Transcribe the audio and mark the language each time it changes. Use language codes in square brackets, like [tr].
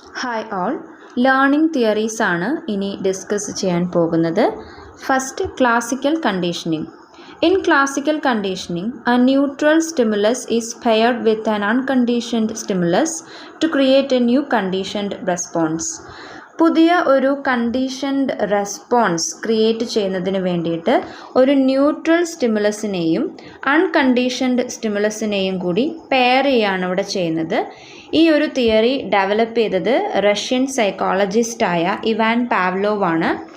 [en] hi all, [ml] learning theories ആണ് ഇനി discuss ചെയ്യാൻ പോകുന്നത്. [en] First, classical conditioning. In classical conditioning, a neutral stimulus is paired with an unconditioned stimulus to create a new conditioned response. [ml] പുതിയ ഒരു conditioned response create ചെയ്യുന്നതിന് വേണ്ടിയിട്ട് ഒരു neutral സ്റ്റിമുലസിനെയും unconditioned സ്റ്റിമുലസിനെയും കൂടി പെയർ ചെയ്യുകയാണ് ഇവിടെ ചെയ്യുന്നത്. ഈ ഒരു തിയറി ഡെവലപ്പ് ചെയ്തത് റഷ്യൻ സൈക്കോളജിസ്റ്റായ ഇവാൻ പാവ്ലോവ് ആണ്.